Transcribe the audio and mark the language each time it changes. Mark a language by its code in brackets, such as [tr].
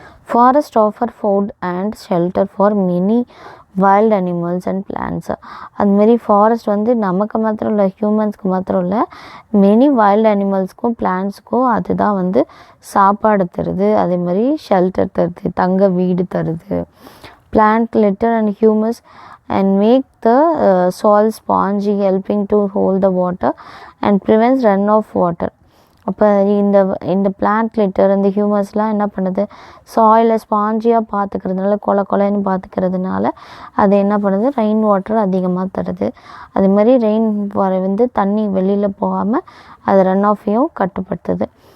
[en] Forest offer food and shelter for many wild animals and plants. [ta] அதுமாரி forest வந்து நமக்கு மாத்திரம் இல்லை, ஹியூமன்ஸ்க்கு மாத்திரம் இல்லை, மெனி வைல்டு அனிமல்ஸ்க்கும் பிளான்ட்ஸுக்கும் அதுதான் வந்து சாப்பாடு தருது. அதே மாதிரி ஷெல்டர் தருது, தங்க வீடு தருது. [en] Plant litter and humus and make the soil spongy, helping to hold the water and prevents run of water. [ta] அப்போ இந்த பிளான்ட் லிட்டர், இந்த ஹியூமஸ்லாம் என்ன பண்ணுது? சாயிலை ஸ்பாஞ்சியாக பார்த்துக்கிறதுனால, கொலைன்னு பார்த்துக்கிறதுனால அது என்ன பண்ணுது? ரெயின் வாட்டர் அதிகமாக தருது. அதே மாதிரி ரெயின் வந்து தண்ணி வெளியில் போகாமல் அது ரன் ஆஃபையும் கட்டுப்படுத்துது.